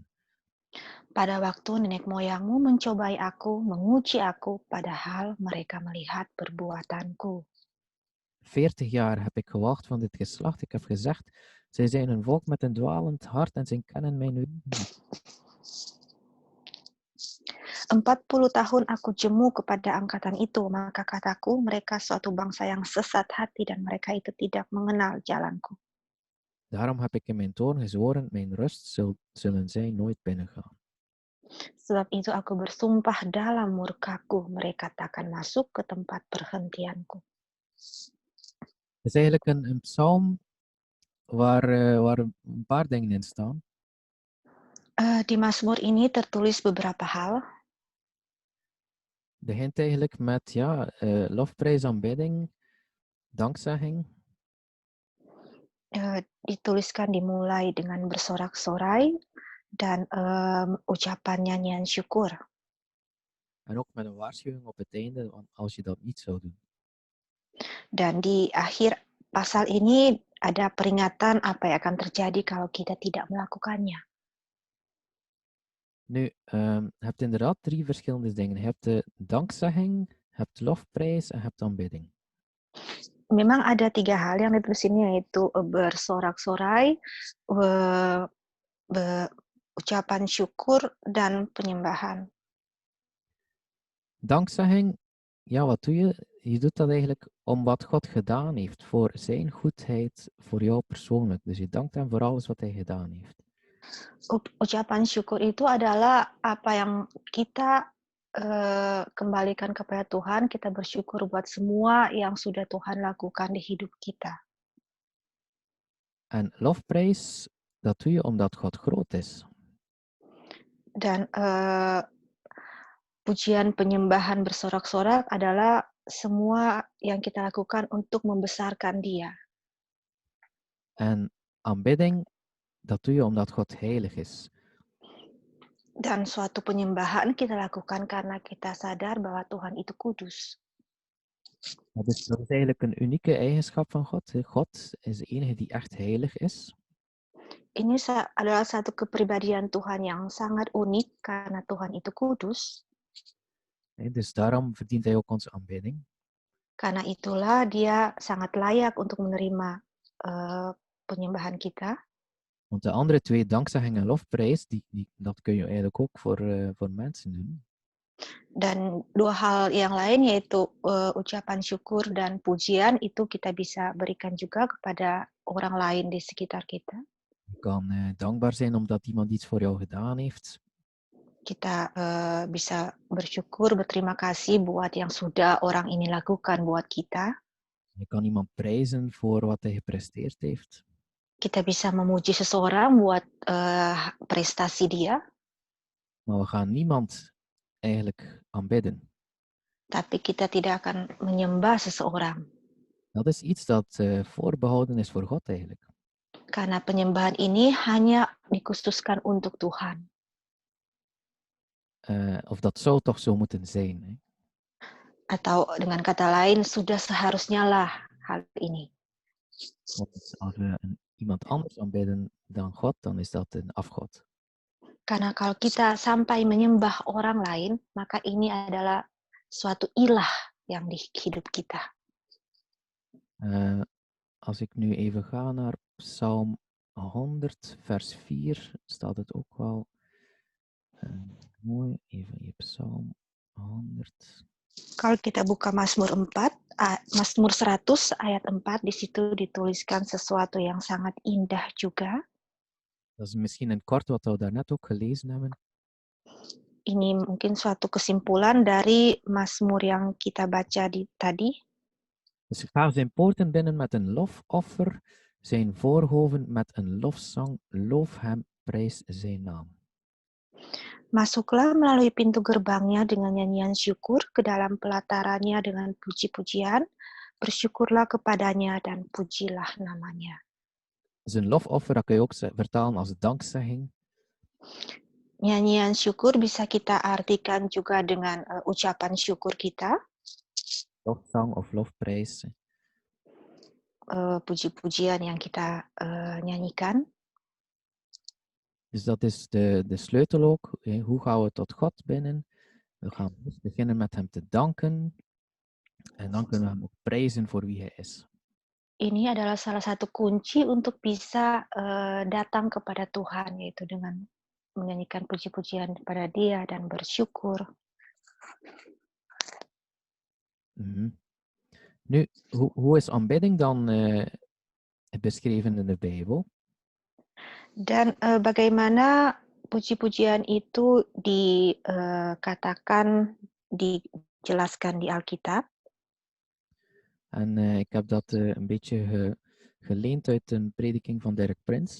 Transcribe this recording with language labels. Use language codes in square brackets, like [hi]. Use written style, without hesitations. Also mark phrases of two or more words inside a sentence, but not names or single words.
[id] Pada waktu nenek moyangmu mencobai aku, menguji aku, padahal mereka melihat perbuatanku. [nl] 40 jaar heb ik gewacht van dit geslacht. Ik heb gezegd, zij zijn een volk met een dwalend hart en zij kennen mijn wegen niet. [id] 40 tahun aku jemu kepada angkatan itu, maka kataku, mereka suatu bangsa yang sesat hati dan mereka itu tidak mengenal jalanku. [nl] Daarom heb ik in mijn toorn gezworen, mijn rust zullen zij nooit binnengaan. [id] Sebab itu aku bersumpah dalam murkaku, mereka takkan masuk ke tempat perhentianku. [nl] Het is eigenlijk een psalm waar een paar dingen in staan. [id] Di Mazmur ini tertulis beberapa hal. [nl] Het begint eigenlijk met lofprijs, aanbidding, dankzegging. [id] Dituliskan dimulai dengan bersorak-sorai dan ucapan nyanyian syukur. [nl] En ook met een waarschuwing op het einde, als je dat niet zou doen. [id] Dan di akhir pasal ini ada peringatan apa yang akan terjadi kalau kita tidak melakukannya. [nl] Nu, je hebt inderdaad 3 verschillende dingen. Je hebt de dankzegging, je hebt lofprijs en je hebt aanbidding. [id] Memang ada 3 hal yang ditulis ini, yaitu bersorak-sorai, ucapan syukur, dan penyembahan. [nl] Dankzegging ja, wat doe je? Je doet dat eigenlijk om wat God gedaan heeft, voor zijn goedheid, voor jou persoonlijk. Dus je dankt hem voor alles wat hij gedaan heeft. [id] Ucapan syukur itu adalah apa yang kita kembalikan kepada Tuhan. Kita bersyukur buat semua yang sudah Tuhan lakukan di hidup kita. [nl] En lofprijs, dat doe je omdat God groot is. [id] Dan pujian penyembahan bersorak-sorak adalah semua yang kita lakukan untuk membesarkan Dia. [nl] En aanbidding, dat doe je omdat God heilig is. [id] Dan suatu penyembahan kita lakukan karena kita sadar bahwa Tuhan itu kudus. [nl] Dat is eigenlijk een unieke eigenschap van God. God is de enige die echt heilig is. [id] Ini adalah satu kepribadian Tuhan yang sangat unik karena Tuhan itu kudus. [nl] Dus daarom verdient hij ook onze aanbidding. [id] Karena itulah Dia sangat layak untuk menerima penyembahan kita. [nl] Want de andere twee, dankzegging en lofprijs, dat kun je eigenlijk ook voor mensen doen. [id] Dan dua hal yang lain yaitu ucapan syukur dan pujian itu kita bisa berikan juga kepada orang lain di sekitar kita. [nl] Je kan dankbaar zijn omdat iemand iets voor jou gedaan heeft. [id] Kita bisa bersyukur, berterima kasih buat yang sudah orang ini lakukan buat kita. [nl] Je kan iemand prijzen voor wat hij gepresteerd heeft. [id] Kita bisa memuji seseorang buat prestasi dia. [nl] Maar we gaan niemand eigenlijk aanbidden. [id] Tapi kita tidak akan menyembah seseorang. [nl] Dat is iets dat voorbehouden is voor God eigenlijk. [id] Karena penyembahan ini hanya dikhususkan untuk Tuhan. [nl] Of dat zou toch zo moeten zijn. Hè? [id] Atau dengan kata lain, sudah seharusnya lah hal ini. [nl] Want als we iemand anders aanbidden dan God, dan is dat een afgod. [id] Karena kalau kita sampai menyembah orang lain, maka ini adalah suatu ilah yang di hidup kita. [nl] Als ik nu even ga naar Psalm 100, vers 4, staat het ook wel mooi. Even hier, Psalm 100. [id] Kalau kita buka Mazmur 100 ayat 4, di situ dituliskan sesuatu yang sangat indah juga. [nl] Dat is misschien een kort wat we daarnet ook gelezen hebben. [id] Ini mungkin suatu kesimpulan dari Mazmur yang kita baca tadi. [nl] Dus ga zijn poorten binnen met een lofoffer, zijn voorhoven met een lofzang, loof hem, prijs zijn naam. [id] Masuklah melalui pintu gerbangnya dengan nyanyian syukur, ke dalam pelatarannya dengan puji-pujian, bersyukurlah kepadanya dan pujilah namanya. [nl] Dus een lofoffer, dat kun je ook vertalen als dankzegging. [id] Nyanyian syukur bisa kita artikan juga dengan ucapan syukur kita. [nl] Lofzang of lofprijs. [id] Puji-pujian yang kita nyanyikan. [nl] Dus dat is de sleutel ook. Hoe gaan we tot God binnen? We gaan beginnen met hem te danken. En dan kunnen we hem ook prijzen voor wie hij is. [id] Ini adalah salah satu kunci untuk bisa datang kepada Tuhan, yaitu dengan menyanyikan puji-pujian kepada Dia dan bersyukur. [nl] Nu, hoe is aanbidding dan beschreven in de Bijbel? [id] Dan bagaimana puji-pujian itu dikatakan, dijelaskan di Alkitab? [nl] En ik heb dat een beetje geleend uit een prediking van Derek Prince.